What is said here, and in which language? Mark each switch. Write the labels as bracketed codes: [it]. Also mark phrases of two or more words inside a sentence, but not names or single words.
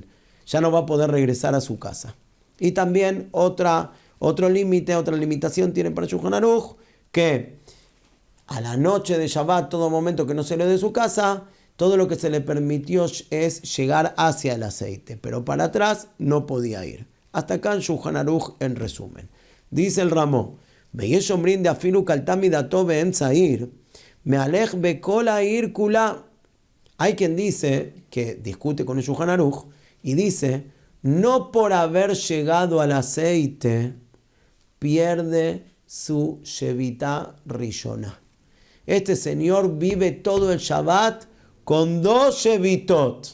[es] Ya no va a poder regresar a su casa. Y también otro límite, otra limitación tiene para Shulchan Aruch, que a la noche de Shabbat, todo momento que no se le dé su casa, todo lo que se le permitió es llegar hacia el aceite, pero para atrás no podía ir. Hasta acá en Shulchan Aruch, en resumen. Dice el Ramó, [he] ויש אומרים דאפילו קלטתו דתו באמצע עיר, מהלך בכל העיר כולה. [es] Hay quien dice, que discute con el Shulchan Aruch, y dice, no por haber llegado al aceite, pierde su [he] שביתה ראשונה. [es] Este señor vive todo el Shabbat con 2 shevitot.